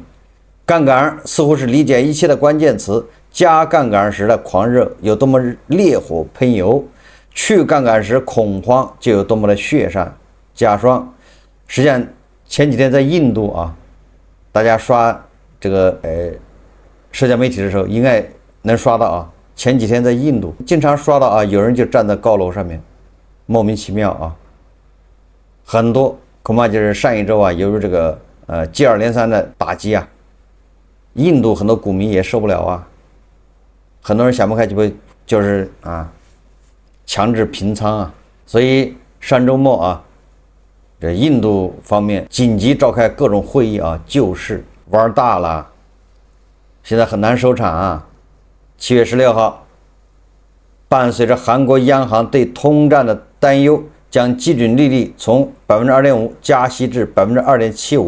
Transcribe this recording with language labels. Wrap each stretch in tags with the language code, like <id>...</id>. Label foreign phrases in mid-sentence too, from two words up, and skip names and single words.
<zh>槓桿似乎是理解一切的關鍵詞，加槓桿時的狂熱有多麼烈火噴油，去槓桿時恐慌就有多麼的雪上加霜。實際上前幾天在印度大家刷這個社交媒體的時候應該能刷到前幾天在印度經常刷到啊，有人就站在高楼上面，莫名其妙啊，很多恐怕就是上一周啊，由于这个接二连三的打擊啊，印度很多股民也受不了啊，很多人想不開就是強制平倉啊，所以上周末啊，這印度方面緊急召開各種會議啊，救市玩大了，現在很難收場啊。7月16號，伴隨着韓國央行對通脹的擔憂，將基準利率從 2.5% 加息至 2.75%。</zh>